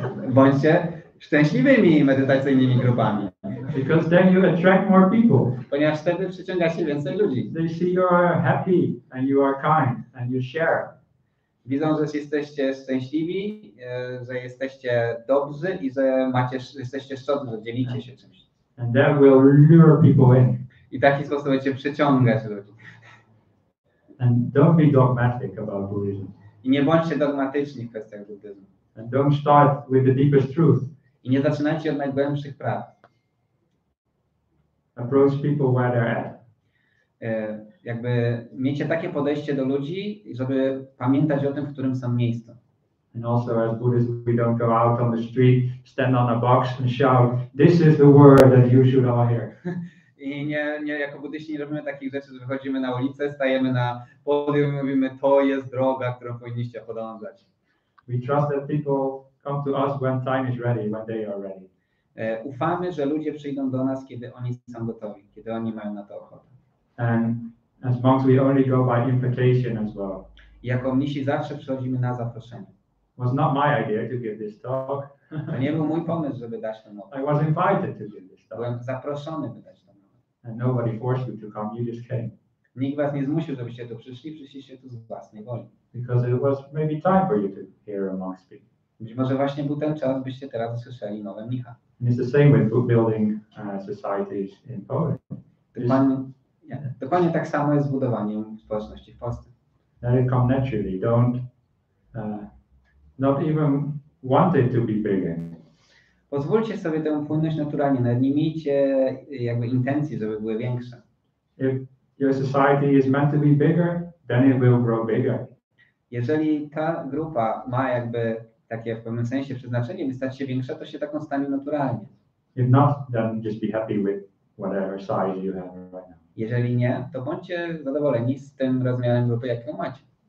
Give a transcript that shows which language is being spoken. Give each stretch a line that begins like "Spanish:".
Polish: Bądźcie szczęśliwymi medytacyjnymi grupami.
English: Because then you attract more people.
Polish: Ponieważ wtedy przyciągacie więcej ludzi.
English: They see you are happy and you are kind and you share.
Polish: Widzą, że jesteście szczęśliwi, że jesteście dobrzy i że jesteście szczodrzy, że dzielicie się czymś.
English: And that will lure people in.
Polish: I w taki sposób będziecie przyciągać ludzi.
English: And don't be dogmatic about Buddhism.
Polish: I nie bądźcie dogmatyczni w kwestiach buddyzmu.
English: And don't start with the deepest truth.
Polish: I nie zaczynajcie od najgłębszych prawd.
English: Approach people where they're at.
Polish: jakby miecie takie podejście do ludzi, żeby pamiętać o tym, w którym są miejscu.
English: And also as Buddhists, we don't go out on the street, stand on a box and shout, this is the word that you should all hear.
Polish: I nie jako buddyści nie robimy takich rzeczy, że wychodzimy na ulicę, stajemy na podium i mówimy, to jest droga, którą powinniście podążać.
English: We trust that people come to us when time is ready, when they are ready.
Polish: Ufamy, że ludzie przyjdą do nas, kiedy oni są gotowi, kiedy oni mają na to ochotę.
English: And as monks, we only go by invitation as well.
Polish: I jako mnisi zawsze przychodzimy na zaproszenie.
English: It was not my idea to give this talk.
Polish: To nie był mój pomysł, żeby dać tę mowę.
English: I was invited to give this talk.
Polish: Byłem zaproszony, by dać tę mowę.
English: And nobody forced you to come, you just came.
Polish: Nikt was nie zmusił, żebyście tu przyszli, przyszliście tu z własnej woli.
English: Because it was maybe time for you to hear a monk speak.
Polish: Być może właśnie był ten czas, byście teraz usłyszeli mowę mnicha.
English: And it's the same with building societies in Poland.
Polish: Dokładnie tak samo jest z budowaniem społeczności w Polsce.
English: Let it come naturally. Don't not even want it to be bigger.
Polish: Pozwólcie sobie tę płynność naturalnie, nawet nie miejcie jakby intencji, żeby były większe.
English: If your society is meant to be bigger, then it will grow bigger.
Polish: Jeżeli ta grupa ma jakby takie w pewnym sensie przeznaczenie, by stać się większa, to się taką stanie naturalnie.
English: If not, then just be happy with whatever size you have right now.
Polish: Jeżeli nie, to bądźcie zadowoleni z tym rozmiarem grupy, jaką macie.